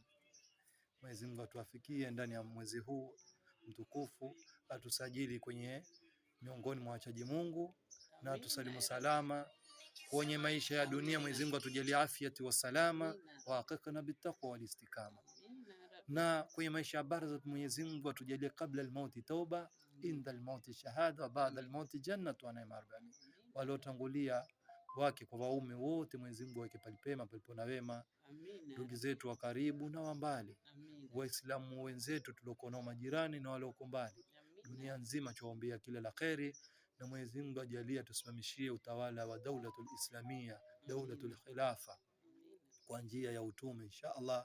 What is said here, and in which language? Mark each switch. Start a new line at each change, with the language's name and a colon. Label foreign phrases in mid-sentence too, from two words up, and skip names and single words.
Swahili: Mwenyezi Mungu atuafikie ndani ya mwezi huu mtukufu, atusajili kwenye miongoni mwa wachaji Mungu na atusalimu salama kwenye maisha ya dunia. Mwenyezi Mungu atujalie afya wa salama wa hakika
Arabic: بالتقوى والاستقامة,
Swahili: na kwenye maisha ya barzakh Mwenyezi Mungu atujalie
Arabic: قبل الموت توبة, عند الموت شهادة، وبعد الموت جنة ونعيم أربعين.
Swahili: Waliotangulia wake kwa waume wote Mwenyezi Mungu aweke palipema palipo na wema. Ndugu zetu wa karibu na wa mbali, Waislamu wenzetu tuliokuwa nao majirani na walioko mbali, dunia nzima tuwaombea kila la kheri, na Mwenyezi Mungu ajalie tusimamishie utawala wa
Arabic: الدولة الإسلامية، دولة الخلافة
Swahili: kwa njia ya utume
Arabic: إن شاء الله.